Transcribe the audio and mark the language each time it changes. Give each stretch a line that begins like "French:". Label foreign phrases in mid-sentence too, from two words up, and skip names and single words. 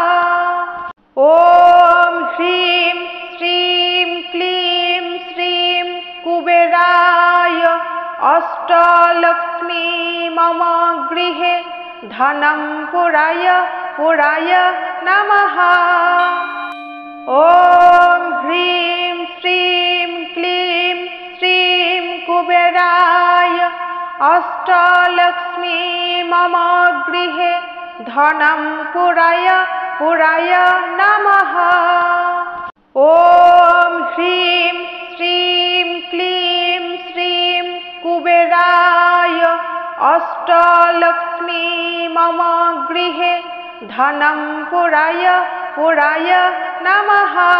Sanskrit: ওম হ্রিম শ্রীম ক্লিম শ্রীম কুবেরায় অষ্টলক্ষ্মী মম গৃহে ধনম পুরায় পুরায় নমঃ। ওম হ্রিম শ্রীম ক্লিম শ্রীম কুবেরায় अष्टलक्ष्मी मम गृहे धनं पुराय पुराय नमः। ॐ ह्रीं श्रीं क्लीं श्रीं कुबेराय अष्टलक्ष्मी मम गृहे धनं पुराय पुराय नमः।